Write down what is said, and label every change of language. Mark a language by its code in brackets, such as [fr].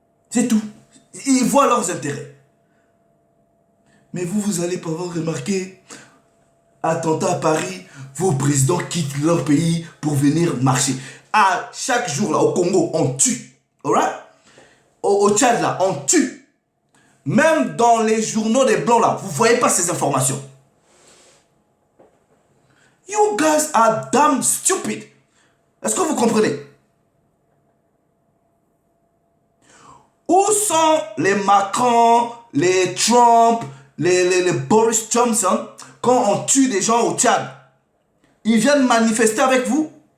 [fr] C'est tout. Ils voient leurs intérêts. Mais vous allez pas avoir remarqué, attentat à Paris, vos présidents quittent leur pays pour venir marcher. À chaque jour, là, au Congo, on tue. Alright? Au Tchad, là, on tue. Même dans les journaux des Blancs, là, vous voyez pas ces informations. [en] You guys are damn stupid. [fr] Est-ce que vous comprenez? Où sont les Macron, les Trump, les Boris Johnson quand on tue des gens au Tchad? Ils viennent manifester avec vous?